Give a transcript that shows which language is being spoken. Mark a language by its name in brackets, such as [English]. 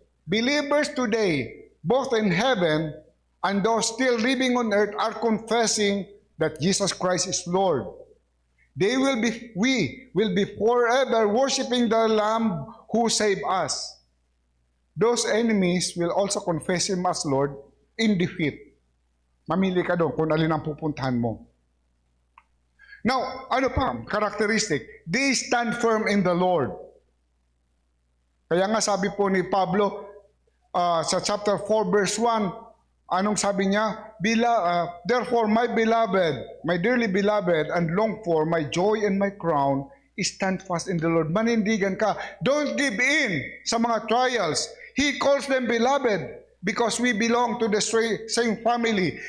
[English] Believers today, both in heaven and those still living on earth, are confessing that Jesus Christ is Lord. We will be forever worshiping the Lamb who saved us. Those enemies will also confess Him as Lord in defeat. [Filipino] Mamili ka doon kung alin ang pupuntahan mo. [English] Now, characteristic? They stand firm in the Lord. [Filipino] Kaya nga sabi po ni Pablo sa chapter 4 verse 1, anong sabi niya? [English] Therefore, my beloved, my dearly beloved, and longed for, my joy and my crown, stand fast in the Lord. [Filipino] Manindigan ka. [English] Don't give in sa mga trials. He calls them beloved because we belong to the same family.